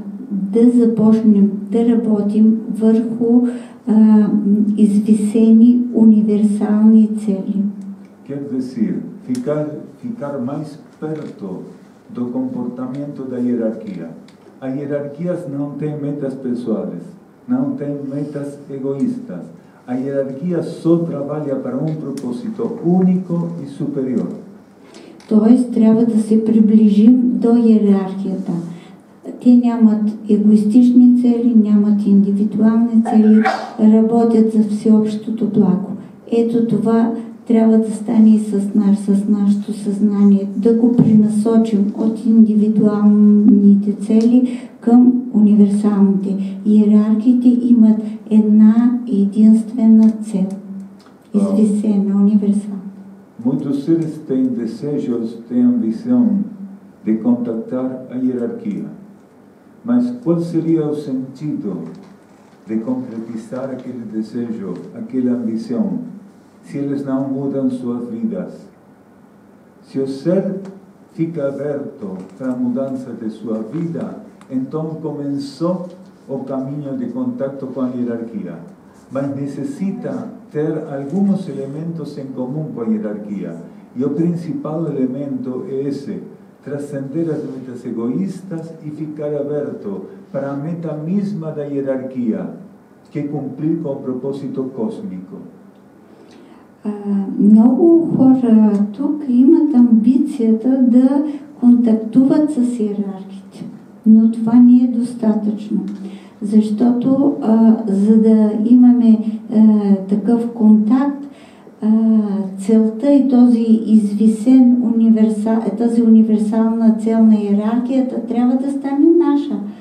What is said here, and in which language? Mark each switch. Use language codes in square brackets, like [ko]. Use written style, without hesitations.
[bg] Да започнем да работим върху извисени универсални цели. [pt] Quer dizer, ficar mais perto do comportamento da hierarquia. A hierarquia não tem metas pessoais, não tem metas egoístas. A hierarquia só trabalha para propósito único e superior. [bg] Тоест, трябва да се приближим до иерархията. Те нямат егоистични цели, нямат индивидуални цели, работят за всеобщото благо. Ето това трябва да стане и с нашето съзнание, да го пренасочим от индивидуалните цели към универсалните. Иерархиите имат една единствена цел, извисена, универсална. [pt] Muitos seres têm desejos, têm ambição de contactar a hierarquia. Mas qual seria o sentido de concretizar aquele desejo, aquela ambição, se eles não mudam suas vidas? Se o ser fica aberto para a mudança de sua vida, então começou o caminho de contato com a hierarquia. Mas necessita ter alguns elementos em comum com a hierarquia. E o principal elemento é esse: transcender as metas egoístas e ficar aberto para a meta mesma da hierarquia, que é cumprir com o propósito cósmico. [bg] Много хора тук имат амбицията да контактуват с иерархите, но това не е достатъчно. Защото за да имаме такъв контакт, целта и този извисен тази универсална цел на иерархията трябва да стане наша.